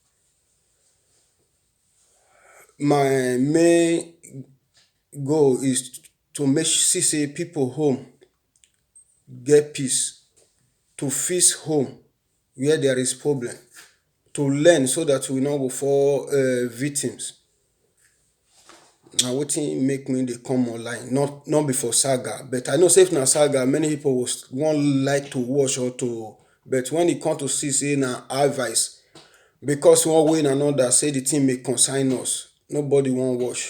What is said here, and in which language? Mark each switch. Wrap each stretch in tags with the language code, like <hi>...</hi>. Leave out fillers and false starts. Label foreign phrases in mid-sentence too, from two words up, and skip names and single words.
<pcm>My main goal is to make see say people home get peace, to fix home where there is problem, to learn so that we no go fall victims. Na wetin make me dey come online, not be for saga, but I know say if na saga many people go wan like to watch or to, but when e come to see say na advice, because one way and another say the thing may concern us, nobody wan watch.</pcm>